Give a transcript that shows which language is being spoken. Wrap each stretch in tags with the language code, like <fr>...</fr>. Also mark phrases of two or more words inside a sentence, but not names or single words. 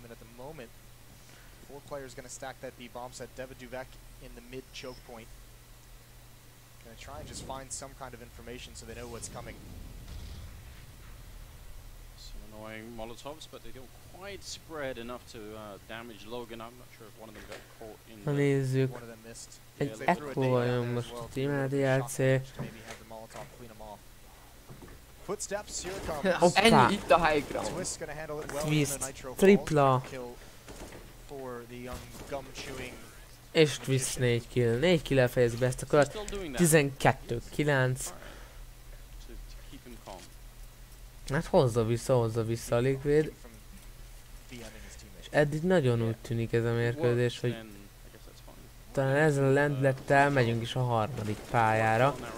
<en>And at the moment, 4 players going to stack that B bomb set. Deviduvek in the mid choke point. Going to try and just find some kind of information so they know what's coming. Some annoying Molotovs, but they don't quite spread enough to damage Logan. I'm not sure if one of them got caught in</en> <hu>Na nézzük. Egy ekkora jön most a Team DLC.</hu> <en>Footsteps, here it comes.</en> <hu>Ennyi, itt a</hu> <en>high ground. Twist gonna handle it well Twist, with the nitro</en> <hu>tripla.</hu> <en>kill for the young gum chewing.</en> <hu>És Twist 4 kill. 4 kill-el fejezik be ezt a kört. 12-9. Hát hozza vissza a Liquid. És eddig nagyon úgy tűnik ez a mérkőzés, hogy talán ezzel a lendülettel megyünk is a harmadik pályára.</hu>